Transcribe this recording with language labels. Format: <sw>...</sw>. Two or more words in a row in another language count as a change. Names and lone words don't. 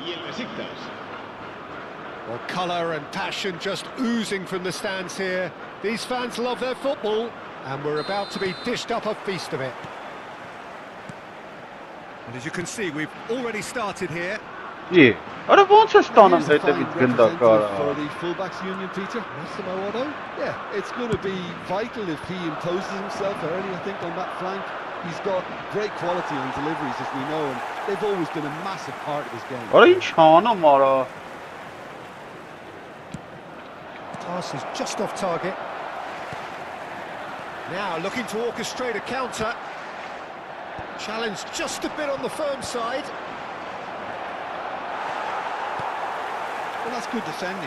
<en>Well, colour and passion just oozing from the stands here. These fans love their football, and we're about to be dished up a feast of it. And as you can see, we've already started here.</en> <hy>Yeah. Ara ոնց է ստանում հետևից գնդակարը։</hy> <en>For the fullbacks union, Peter. Yeah, it's going to be vital if he imposes himself early, I think, on that flank. He's got great quality on deliveries, as we know, and they've always been a massive part of his game.</en> <hy>Արա ինչ անում արա։</hy> <en>Pass is just off target. Now looking to orchestrate a counter. Challenge just a bit on the firm side. Well, that's good defending.</en>